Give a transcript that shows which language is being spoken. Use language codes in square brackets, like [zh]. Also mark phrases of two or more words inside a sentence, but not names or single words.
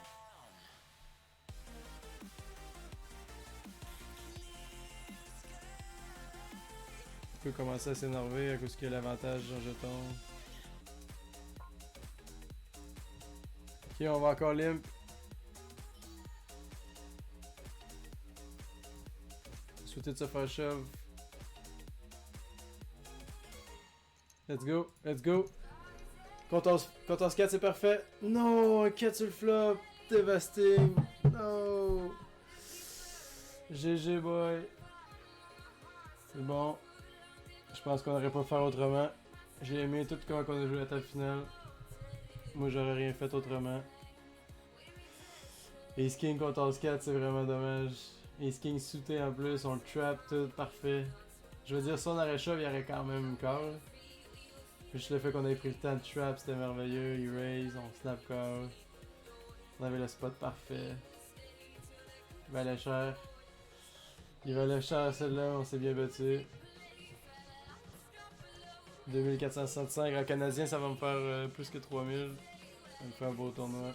[fr] Il peut commencer à s'énerver à cause qu'il y a l'avantage d'un jeton. Ok, on va encore limp. Souhaiter de se faire shove. [en] Let's go, let's go. [fr] Contre 4 c'est parfait. Non, 4 sur le flop. [en] Dévasting. No. GG boy. [fr] C'est bon. Je pense qu'on aurait pas pu faire autrement. J'ai aimé tout comment on a joué la table finale. Moi j'aurais rien fait autrement. [en] Ace King [fr] contre As 4 c'est vraiment dommage. [en] Ace King [fr] sauté en plus, on le trap tout parfait. Je veux dire si on aurait shove il y aurait quand même une call. Juste le fait qu'on ait pris le temps de trap, c'était merveilleux. Il raise, on [en] snap call. [fr] On avait le spot parfait. Il valait cher. Il valait cher celle-là, on s'est bien battu. 2465 en canadien, ça va me faire plus que 3000. Ça me fait un beau tournoi.